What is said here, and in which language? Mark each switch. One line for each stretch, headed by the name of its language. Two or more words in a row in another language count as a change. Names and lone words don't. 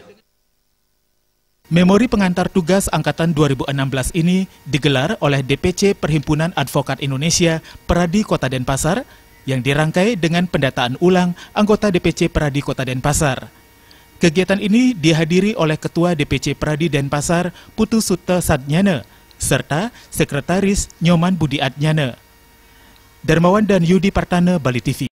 Indonesian: Memori pengantar tugas Angkatan 2016 ini digelar oleh DPC Perhimpunan Advokat Indonesia Peradi Kota Denpasar yang dirangkai dengan pendataan ulang anggota DPC Peradi Kota Denpasar. Kegiatan ini dihadiri oleh Ketua DPC Peradi Denpasar Putu Sute Sadnyana serta Sekretaris Nyoman Budi Adnyana. Darmawan dan Yudi Partana, Bali TV.